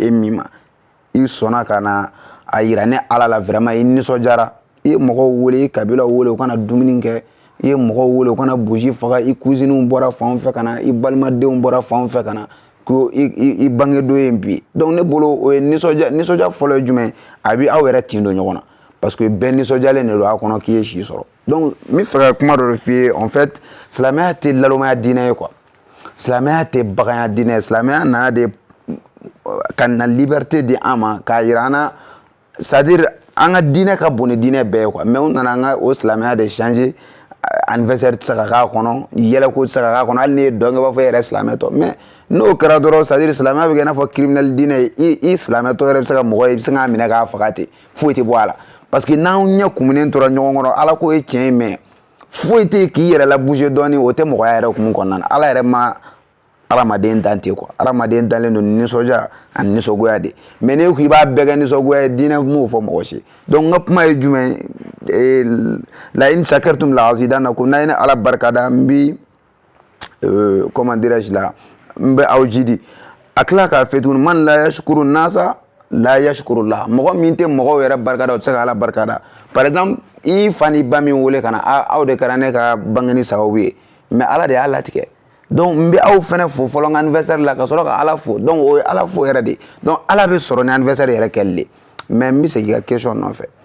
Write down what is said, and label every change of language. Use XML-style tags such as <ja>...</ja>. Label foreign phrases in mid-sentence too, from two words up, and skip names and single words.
<bm>e min ma i sɔnna ka na a yira ne Ala la vraiment i nisɔndiyara i ye mɔgɔw wele i kabilaw wele u kana dumuni kɛ i ye mɔgɔw wele u kana bougie faga i cousines bɔra fan o fɛ ka na i balimadenw bɔra fan o fɛ ka na ko i bangedo ye bi donc ne bolo o ye nisɔndiya fɔlɔ ye jumɛn a bɛ aw yɛrɛ tin don ɲɔgɔn na</bm> <fr>parce que</fr> <bm>bɛɛ nisɔndiyalen de don a kɔnɔ k'i ye si sɔrɔ donc n bɛ fɛ ka kuma dɔ de f'i ye</bm> <fr>en fait</fr> <bm>silamɛya tɛ lalomaya diinɛ ye quoi silamɛya tɛ baganya diinɛ ye silamɛya nana de ka na liberté di an ma k'a yira an na</bm> <fr>c'est à dire</fr> <bm>an ka diinɛ ka bon ni diinɛ bɛɛ ye quoi mais u nana an ka o silamɛya de</bm> <fr>changer anniversaire</fr> <bm>tɛ se ka k'a kɔnɔ yɛlɛko tɛ se ka k'a kɔnɔ hali n'i ye dɔn kɛ i b'a fɔ e yɛrɛ silamɛtɔ mais n'o kɛra dɔrɔn</bm> <fr>c'est à dire</fr> <bm>silamɛya bɛ kɛ i n'a fɔ criminel diinɛ ye i silamɛtɔ yɛrɛ bɛ se ka mɔgɔ ye i bɛ se k'a minɛ k'a faga ten foyi tɛ bɔ a la</bm> <fr>parce que</fr> <bm>n'anw ɲɛ kumunen tora ɲɔgɔn kɔrɔ Ala ko ye tiɲɛ ye mais foyi tɛ yen k'i yɛrɛ la bouger dɔɔni o tɛ mɔgɔya yɛrɛ hukumu kɔnɔna na Ala yɛrɛ ma adamaden dan ten quoi adamaden dalen don nisɔndiya ani nisɔngoya de mais n'e ko i b'a bɛɛ kɛ nisɔngoya ye diinɛ m'o fɔ mɔgɔ si donc n ka kuma ye jumɛn</bm> <ar>لئن شكرتم لأزيدنكم</ar> <bm>n'a ye ne Ala barikada n bi</bm> <fr>comment dirais-je</fr> <bm>la n bɛ aw jidi a tila k'a fɛ tuguni</bm> <ar>من لا يشكر الناس لا يشكر الله</ar> <bm>mɔgɔ min tɛ mɔgɔw yɛrɛ barikada o tɛ se ka Ala barikada</bm> <fr>par exemple</fr> <bm>i fa ni ba min wele ka na aw de kɛra ne ka bangeni sababu ye mais Ala de y'a latigɛ donc n bɛ aw fɛnɛ fo fɔlɔ n ka anniversaire la ka sɔrɔ ka Ala fo donc o ye Ala fo yɛrɛ de donc Ala bɛ sɔrɔ ni anniversaire yɛrɛ kɛli de mais n bɛ segin i ka question nɔfɛ</bm>